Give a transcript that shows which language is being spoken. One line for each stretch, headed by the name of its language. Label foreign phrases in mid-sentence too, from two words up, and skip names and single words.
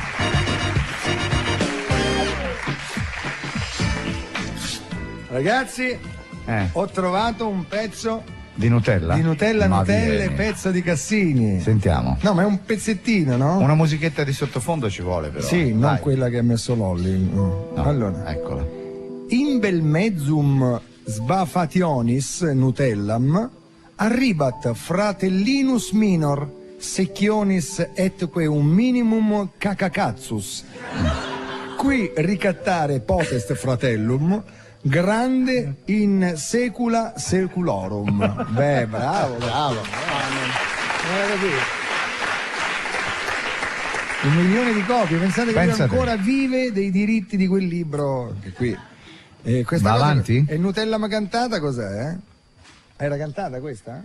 Italian: Ragazzi, ho trovato un pezzo di Nutella. Di Nutella, pezzo di Cassini. Sentiamo. No, ma è un pezzettino, no? Una musichetta di sottofondo ci vuole però. Sì, non quella che ha messo Lolli. No, allora, eccola.
Latin: In bel mezzum sbafationis Nutellam arribat fratellinus minor secchionis etque un minimum cacacazzus. Qui ricattare potest fratellum grande in secula seculorum.
Italian: Beh, bravo. Un milione di copie, pensate che lui ancora vive dei diritti di quel libro che qui. Questa va cosa avanti? E Nutella ma cantata cos'è? Era cantata questa?